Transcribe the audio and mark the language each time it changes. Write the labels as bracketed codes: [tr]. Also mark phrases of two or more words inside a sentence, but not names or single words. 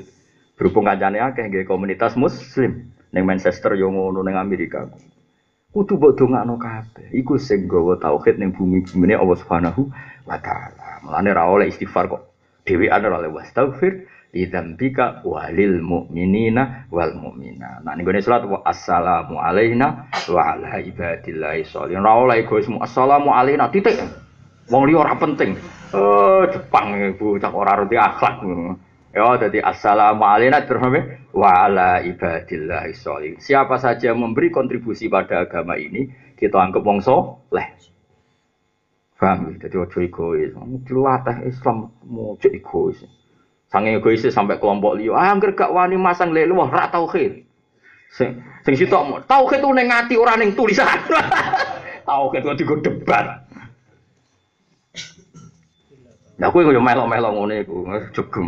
[jv] Berhubung kancane akeh nggih komunitas muslim ning Manchester yo ngono ning Amerika. Kudu mbok dongakno kabeh. Iku sing gawa tauhid ning bumi-bumine [ar] الله سبحانه وتعالى. [jv] Mulane ra oleh istighfar kok dhewean ora oleh [ar] واستغفر لذنبك وللمؤمنين والمؤمنات. [jv] Nah ning gone salat [ar] السلام علينا وعلى عباد الله الصالحين. [jv] Ora oleh egoisme [ar] السلام علينا [jv] titik. Wong liya ora penting. Oh, Jepang iku cak ora ngerti akhlak. [id] Ya, jadi [ar] السلام عليكم وعلى عباد الله الصالحين. [id] Siapa saja yang memberi kontribusi pada agama ini, kita anggap [jv] wong saleh. [id] Paham? Jadi [jv] ojo egois. Dilatih Islam ojo egois. Sange egois sampai kelompok liya. Angger gak wani masang lele wah ra tauhid. Sing sitok tauhid ku ning ati ora ning tulisan. Tauhid kok digo debat. Nah, aku yo melok-melok ngene iku, jegem.